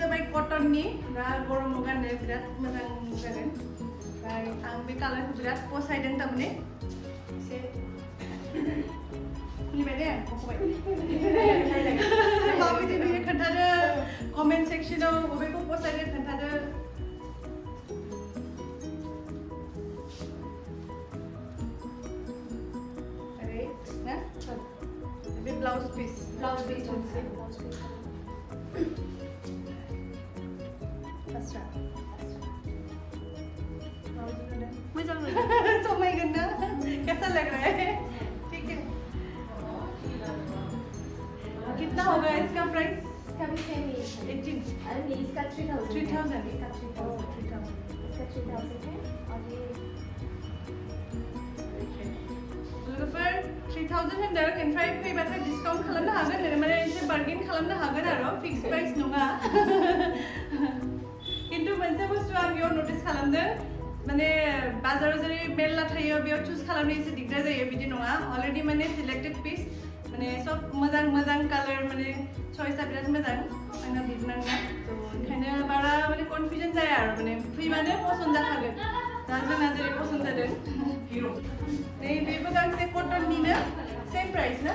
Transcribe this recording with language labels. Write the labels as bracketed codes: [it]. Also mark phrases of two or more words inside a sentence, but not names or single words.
[brx] कटन नि दा गरमाव गाननो बिराद मोजां जागोन ओमफ्राय आं बे कालारखौ बिराद फसायदों थारमाने एसे खुलिबाय दे बखबाय माबायदि नुयो खोन्थादो कमेन्ट सेक्सनाव बबेखौ फसायदों खोन्थादो बे [en] blouse piece [brx] मजा समायगोन ना [hi] कैसा लग रहा है ठीक है कितना होगा इसका प्राइस इसका भी सेम ही है 18 अरे नहीं इसका 3000 3000 इसका 3000 है और ये [brx] लोगोफोर 3000 होनदों ओमफ्राय फैबाथाय डिसकाउन्ट खालामनो हागोन माने एसे बार्गेन खालामनो हागोन आरो [en] fix price [brx] नङा किन्तु मोनसे बुस्थु आं बेयाव नटिस खालामदों माने बाजाराव जेरै मेरला थायो बेयाव चुज खालामनो एसे दिगदार जायो बिदि नङा अलरेडि माने [en] selected piece [brx] माने सब मोजां मोजां कालार माने चइसआ बिराद मोजां आंना बिबनांना तो ओंखायनो बारा माने कनफिउजन जाया आरो माने फैबानो पसन्द जाखागोन दा जोंना जेरै पसन्द जादों नै बेबो गांसे कटननिनो [en] same price [brx] ना